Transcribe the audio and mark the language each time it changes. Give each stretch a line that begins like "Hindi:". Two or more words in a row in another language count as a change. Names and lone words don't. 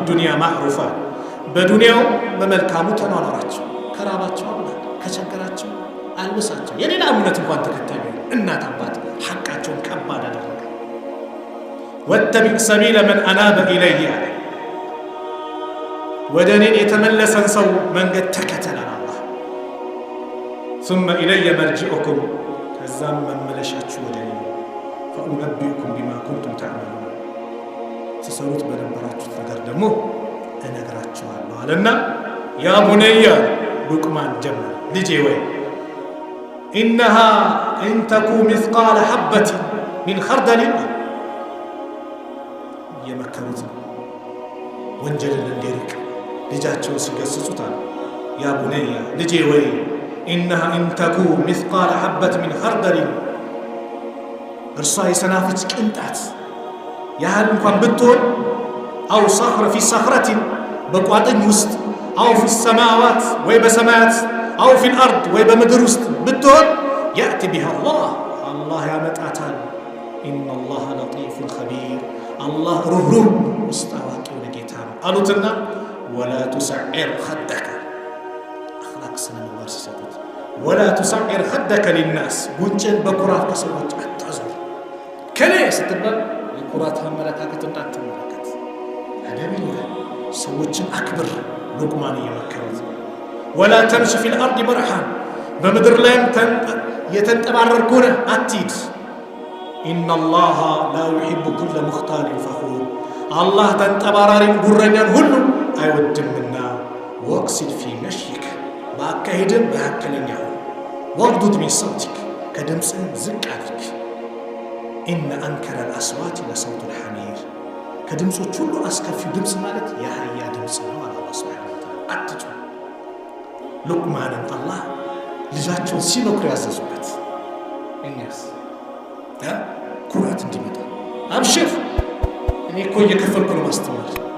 Arabic: دنيا معروفا፣
Amharic: በዱንያው በመልካሙ ተኗኗራቸው፣ ከራባቸው አብላ፣ ከቸገራቸው አልብሳቸው። የሌላ እምነት እንኳን ተከታይ እናት አባት ሐቃቸውን ከባድ አደረገ።
Arabic: واتبع سبيل من أناب إلي፣
Amharic: ወደ እኔ የተመለሰን ሰው መንገድ ተከተላል አላህ።
Arabic: ثم إلي مرجعكم
Amharic: ከዛም መመለሻችሁ ወደ እኔ
Arabic: فأنبئكم بما كنتم تعملون
Amharic: ትሰሩት በነበራችሁት ነገር ደግሞ እነግራችኋለሁ አለና
Arabic: يا بني
Amharic: ሉቅማን ጀመረ ልጄ ወይ
Arabic: إنها إن تكو مثقال حبة من خردل
Amharic: የመከሩት ወንጀልን እንዲርቅ ልጃቸውን ሲገስጹታል
Arabic: يا بني
Amharic: ልጄ ወይ
Arabic: إنها إن تكو مثقال حبة من خردل
Amharic: እርሷ የሰናፍጭ ቅንጣት ያህል እንኳን ብትሆን
Arabic: أو صخرة في صخرة
Amharic: በቋጥኝ ውስጥ
Arabic: أو في السماوات
Amharic: ወይ በሰማያት
Arabic: أو في الأرض
Amharic: ወይ በምድር ውስጥ ብትሆን
Arabic: يأتي بها الله
Amharic: ያመጣታል
Arabic: إن الله لطيف خبير
Amharic: الله ሩህሩህ ውስጥ አዋቂ የሆነ ጌታ ነው አሉትና
Arabic: ولا تسعر خدك
Amharic: أخلاق ስነ ምግባር ሲሰጡት ولا
Arabic: تسعر خدك للناس
Amharic: ጉንጭን በኩራት ከሰዎች አታዙር ከኔ ስትባል የኩራት አመለካከት እንዳትመለከት አደብ ይላል ሰዎችን አክብር ሉቅማን እየመከሩት
Arabic: ولا تمشي في الأرض مرحا
Amharic: በምድር ላይም የተንጠባረርክ ሆነህ አትሂድ
Arabic: إن الله لا يحب كل مختال فخور
Amharic: الله ተንጠባራሪን ጉረኛን ሁሉ አይወድምና
Arabic: واقصد في مشيك
Amharic: በአካሄድም መካከለኛ ሁን
Arabic: واغضض من
Amharic: صوتك ከድምፅህም ዝቅ አድርግ
Arabic: إن أنكر الأصوات لصوت الحمير
Amharic: ከድምፆች ሁሉ አስከፊው ድምፅ ማለት የአህያ ድምፅ ነው አለ አላህ
Arabic: سبحانه وتعالى
Amharic: አትጩህ ሉቅማንን አላህ ልጃቸውን ሲመክሩ ያዘዙበት እኛስ ኩራት እንዲመጣ አብሽር እኔ እኮ እየከፈልኩ ነው ማስተማር